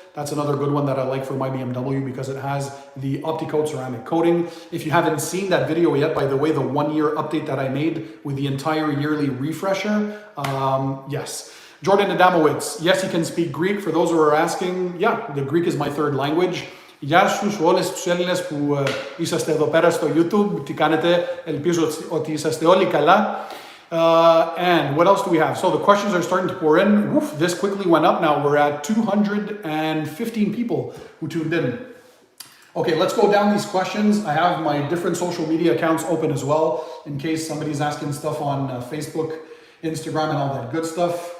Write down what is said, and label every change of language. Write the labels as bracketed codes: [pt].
[en] That's another good one that I like for my BMW because it has the OptiCoat ceramic coating. If you haven't seen that video yet, by the way, the 1-year update that I made with the entire yearly refresher, yes. Jordan Adamowitz, yes, he can speak Greek. For those who are asking, yeah, the Greek is my third language. [el] Γεια στους όλες τους Έλληνες που είσαστε εδώ πέρα στο YouTube. Τι κάνετε? Ελπίζω ότι είσαστε όλοι καλά. [en] And what else do we have? So the questions are starting to pour in. Woof, this quickly went up now. We're at 215 people who tuned in. Okay, let's go down these questions. I have my different social media accounts open as well in case somebody's asking stuff on Facebook, Instagram, and all that good stuff.